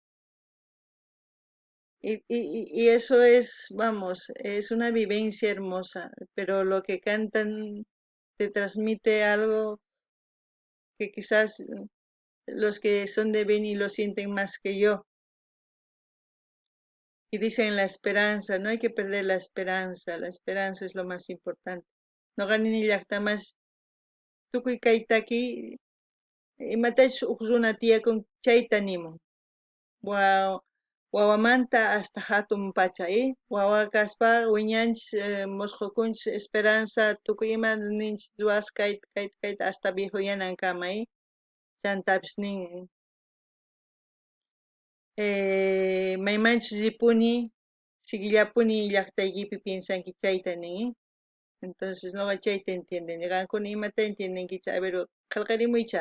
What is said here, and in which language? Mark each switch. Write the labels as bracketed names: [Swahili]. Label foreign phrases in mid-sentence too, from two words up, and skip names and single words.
[Spanish] Y eso es, vamos, es una vivencia hermosa, pero lo que cantan te transmite algo que quizás los que son de Beni lo sienten más que yo. Y dicen la esperanza, no hay que perder la esperanza es lo más importante. No ganen ni más [Quechua] tukuy kaytaki, imatash uqruna tiyakun chayta nimun. Wawamanta hasta hatun pacha, wawa kaspa wiñanchis musqukunchis esperanza tukuy ima ninchis duas kayta hasta viejoyanan kama, chantapis nin maymanchis ripuni siguillapuni llaqtaykipi piensanki chayta nin, [Spanish] entonces no [Quechua] chayta entienden, niqankuna imata entiendenkicha, [Spanish] a ver [Quechua] qillqarimuycha.